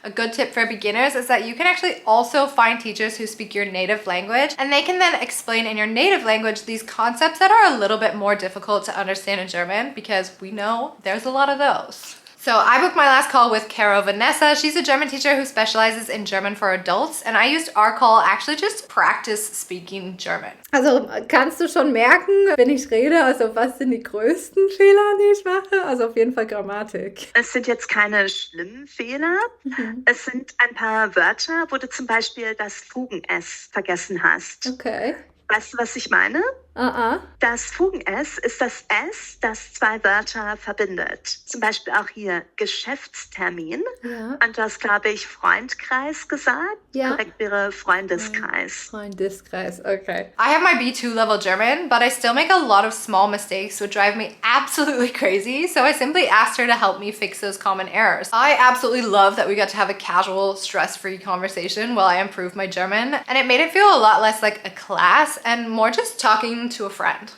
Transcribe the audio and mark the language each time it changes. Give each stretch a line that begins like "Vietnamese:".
English: A good tip for beginners is that you can actually also find teachers who speak your native language, and they can then explain in your native language these concepts that are a little bit more difficult to understand in German, because we know there's a lot of those. So I booked my last call with Caro Vanessa. She's a German teacher who specializes in German for adults, and I used our call actually just to practice speaking German.
German: Also kannst du schon merken, wenn ich rede, also was sind die größten Fehler, die ich mache? Also auf jeden Fall Grammatik. Es sind jetzt keine schlimmen Fehler. Es sind ein paar Wörter, wo du zum Beispiel das Fugen-S vergessen hast. Okay. Weißt du, was ich meine? Das Fugen-S ist das S, das zwei Wörter verbindet. Zum Beispiel auch hier Geschäftstermin. Ja. Und du hast, glaube ich, Freundkreis gesagt. Ja. Korrekt wäre Freundeskreis. Freundeskreis, okay.
English: I have my B2 level German, but I still make a lot of small mistakes which drive me absolutely crazy. So I simply asked her to help me fix those common errors. I absolutely love that we got to have a casual, stress-free conversation while I improved my German, and it made it feel a lot less like a class and more just talking to a friend.